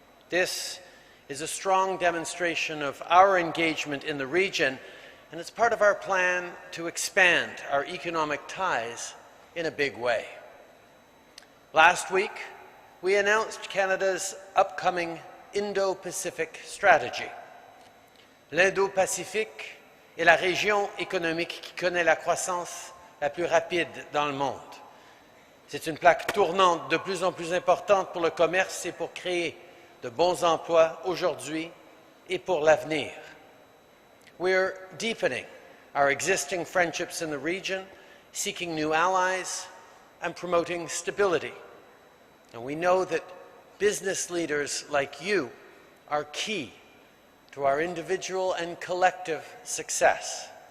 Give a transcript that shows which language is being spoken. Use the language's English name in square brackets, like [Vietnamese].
[English] This is a strong demonstration of our engagement in the region, and it's part of our plan to expand our economic ties in a big way. Last week, we announced Canada's upcoming Indo-Pacific strategy. [French] L'Indo-Pacifique est la région économique qui connaît la croissance la plus rapide dans le monde. C'est une plaque tournante de plus en plus importante pour le commerce et pour créer de bons emplois aujourd'hui et pour l'avenir. [English] We're deepening our existing friendships in the region, seeking new allies, and promoting stability. And we know that business leaders like you are key to our individual and collective success.